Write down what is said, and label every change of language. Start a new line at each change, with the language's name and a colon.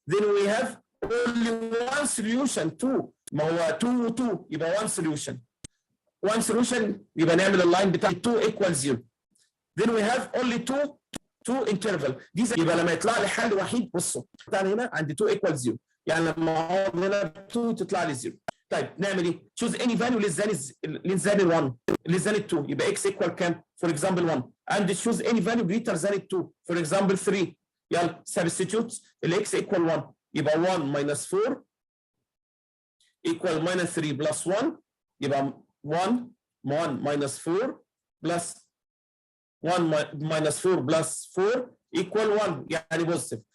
English: Then we have only one solution 2.
Arabic: ما هو 2 و 2 يبقى
English: one solution. one solution
Arabic: يبقى نعمل اللاين بتاع 2 equal 0.
English: Then we have only two interval.
Arabic: دي يبقى لما يطلع لي حل وحيد بصوا بتاعنا هنا عند 2 equal 0. يعني لما اقعد هنا 2 تطلع لي 0. طيب نعمل ايه؟
English: choose any value less than 1 less than 2 يبقى x equal كام؟ for example 1 and choose any value greater than 2 for example 3. يلا substitute ال x equal 1 يبقى 1 minus 4 equal minus 3 plus 1 يبقى 1 minus 4 plus 1 minus 4 plus 4 equal 1 يعني positive.